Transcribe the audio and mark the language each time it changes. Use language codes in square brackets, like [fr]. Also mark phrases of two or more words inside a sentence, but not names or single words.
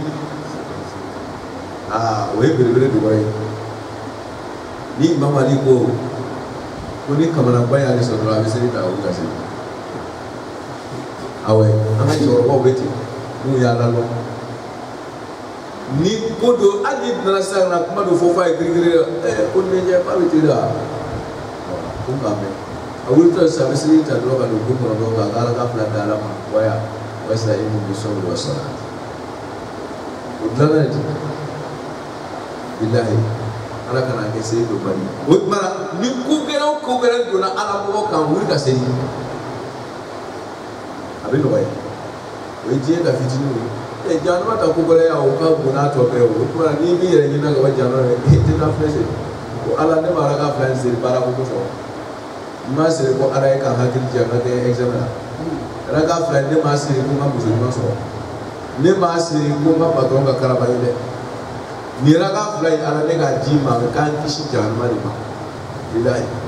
[bm] o ye belebele dɔgɔ ye ni Imam Ali ko ni kamanaba y'ale sɔrɔ dɔrɔn a bɛ seli ta o ka seli awɔ an ka cɛkɔrɔbaw bɛ ten n'u y'a lalɔ ni ko do hali nana sisan na kuma do fɔ f'a ye girigiri ko ne ɲɛ k'a bɛ ten da ko k'a mɛn a wulitɔ sisan a bɛ seli ta dɔrɔn ka don ko kɔnɔ dɔrɔn ka ala ka fila da ala ma waya [ar] wasta'inu bis-sabri was-salat [bm] o dilanna de ten bilahi ala kana kɛ seli dɔ bali o tuma ni ko gɛlɛn o ko gɛlɛn donna ala mɔgɔ kan wuli ka seli a bɛ nɔgɔya o ye diɲɛ ka fitinin ye januma ta ko gɛlɛn ya o ka bon n'a tɔ bɛɛ o tuma n'i b'i yɛrɛ ɲininka ka bɔ januma yɛrɛ e tɛ taa filɛ seli ko ala ne ma ala ka fila in seli baara ko sɔrɔ n m'a seli ko ala ye ka hakili jɛ ka kɛ examen na ala ka fila in ne m'a seli ko n ka muso ɲuman sɔrɔ ne m'a seli ko n ka patron ka karaba ye dɛ nin ala ka fila in ala ne k'a d'i ma k'an kisi januma de ma bilahi